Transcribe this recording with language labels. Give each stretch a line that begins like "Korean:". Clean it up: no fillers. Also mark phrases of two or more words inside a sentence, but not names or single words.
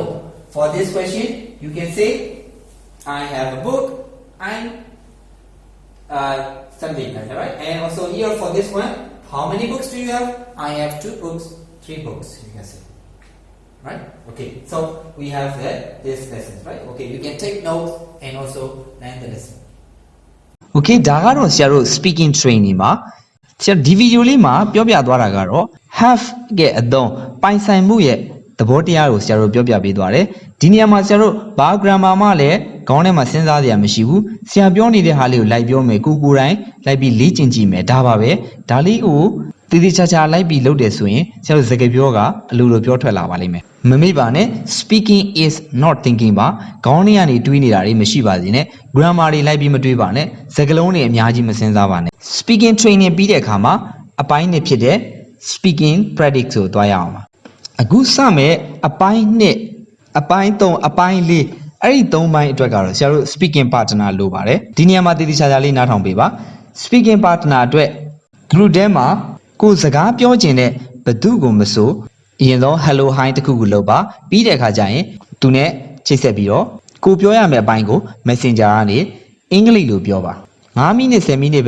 English: For this question, you can say I have a book and something like that, right? And also here for this one, how many books do you have? I have 2 books, 3 books, you can say, right? Okay, so we have this lessons, right? Okay, you can take notes and also learn the lesson.
Burmese: Okay ဒါကတော့ဆရာတို့
English: speaking training
Burmese: မှာဆရာဒီဗီဒီယိုလေးမှာပြောပြသွားတာကတော့ have ရဲ့အသုံးပိုင်ဆိုင်မှုရဲ့သဘောတရားကိုဆရာတို့ပြောပြပေးသွားတယ်ဒီနေရာမှာဆရာတို့ဘာ grammar မှလည်းခေါင်းထဲမှာစဉ်းစားစရာမရှိဘူးဆရာပြောနေတဲ့ ဟာလေးကိုလိုက်ပြောမယ်ကိုယ်တိုင်လိုက်ပြီးလေ့ကျင့်ကြည့်မယ်ဒါပါပဲဒါလေးကိုတည်တည်ချာချာလိုက်ပြီးလုပ်တယ်ဆိုရင်ဆရာတို့စကားပြောကအလိုလိုပြောထွက်လာပါလိမ့်မယ်မမေ့ပါနဲ့
English: speaking is not thinking
Burmese: ပါခေါင်းထဲကနေတွေးနေတာတွေမရှိပါစေနဲ့ grammar တွေလိုက်ပြီးမတွေးပါနဲ့စကားလုံးတွေအများကြီးမစဉ်းစားပါနဲ့
English: speaking training
Burmese: ပြီး တဲ့အခါမှာအပိုင်းနှစ်ဖြစ်တဲ့
English: speaking practice
Burmese: ကိုတွားရအောင်ပါအခုစမယ်အပိုင်းနှစ်အပိုင်း3အပိုင်း4အဲ့ဒီ3ပိုင်းအတွက်ကတော့ဆရာတို့
English: speaking partner
Burmese: လိုပါတယ်ဒီနေရာမှာတည်တည်ချာချာလေးနားထောင်ပေးပါ
English: speaking partner
Burmese: အတွက် group ထဲမှာကိုယ်စကားပြောချင်တဲ့ဘသူကိုမဆိုအရင်ဆုံး
English: hello hi
Burmese: တခုခုလုပ်ပါပြီးတဲ့အခါကျရင်သူနဲ့ချိတ်ဆက်ပြီးတော့ကိုပြောရမယ့်အပိုင်းကို messenger ကနေအင်္ဂလိပ်လိုပြောပါ9မိနစ်10မိနစ်ပဲ